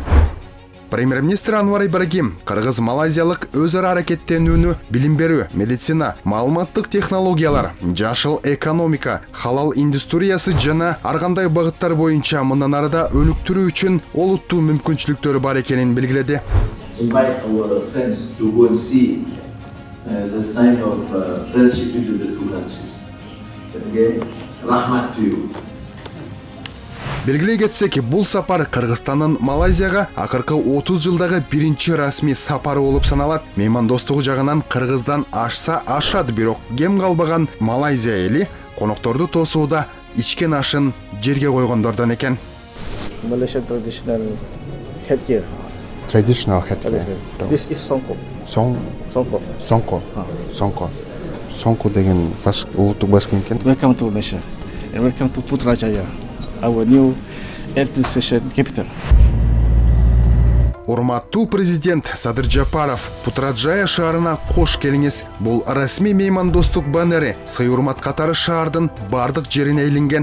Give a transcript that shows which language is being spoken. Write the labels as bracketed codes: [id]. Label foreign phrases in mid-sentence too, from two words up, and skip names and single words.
[ky] Премьер-министр Анвар Ибрагим кыргыз-малайзиялык өз ара аракеттенүүнү билим берүү, медицина, маалыматтык технологиялар, жашыл экономика, халал индустриясы жана ар кандай багыттар боюнча мындан арыда өнүктүрүү үчүн олуттуу мүмкүнчүлүктөрү бар экенин белгиледи. [en] Invite our friends to go and see as a sign of friendship between the two countries. Again, Rahmat to you. [ky] Белгилей кетсек, бул сапар Кыргызстандын Малайзияга акыркы 30 жылдагы биринчи расмий сапары болуп саналат. Меймандостугу жагынан Кыргыздан ашса ашат, бирок кем калбаган Малайзия эли конокторду тосууда ичкен ашын жерге койгондордон экен. [en] Malaysian traditional headgear. Traditional headgear. This is songkok. [ky] Songkok. Songkok деген улуттук баш кийим экен. [en] Welcome to Malaysia and welcome to Putrajaya, our new administration capital. [ky] Урматтуу президент Садыр Жапаров Путраджая шаарына кош келиңиз. Бул расмий меймандостук баннери сый урмат катары шаардын бардык жерине илинген.